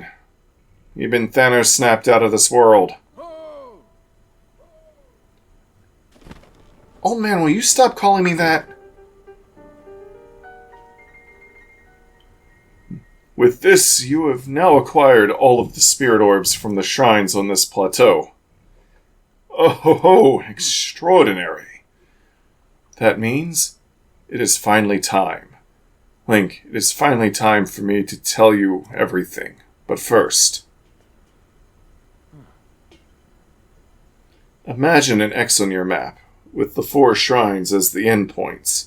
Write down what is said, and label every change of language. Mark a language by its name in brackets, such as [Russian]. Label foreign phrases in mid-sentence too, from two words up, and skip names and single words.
[English] You've been Thanos snapped out of this world. Old man, will you stop calling me that? With this, you have now acquired all of the spirit orbs from the shrines on this plateau. Oh ho ho, extraordinary. That means it is finally time. Link, it is finally time for me to tell you everything. But first, imagine an X on your map, with the 4 shrines as the endpoints.